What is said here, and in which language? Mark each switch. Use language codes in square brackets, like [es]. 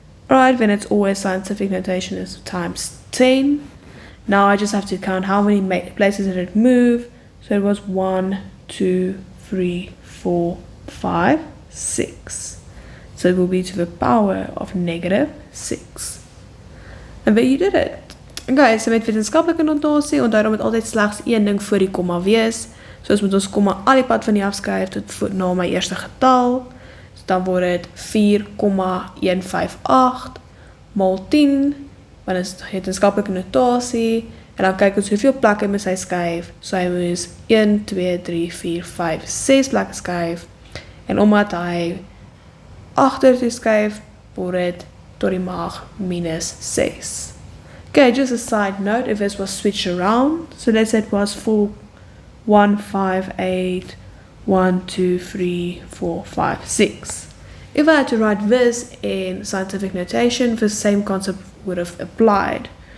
[en] Alright, then it's always scientific notation is times 10. Now I just have to count how many places did it move. So it was 1, 2, 3, 4, 5, 6. So it will be to the power of negative 6. And there you did it. [af] Okay, so met wetenskaplike notasie, onthou dat moet altyd slegs een ding voor die komma wees. So ons moet ons komma al die pad van die afskryf tot na my eerste getal. So dan word dit 4,158 maal 10, want dit is wetenskaplike notasie. En dan kyk ons hoeveel plekke moet hy skuif. So hy moes 1, 2, 3, 4, 5, 6 plekke skuif. En omdat hy agter toe skuif, word dit tot die mag minus 6. [en] Okay, just a side note, if this was switched around, so let's say it was 4, 1, 5, 8, 1, 2, 3, 4, 5, 6. If I had to write this in scientific notation, the same concept would have applied.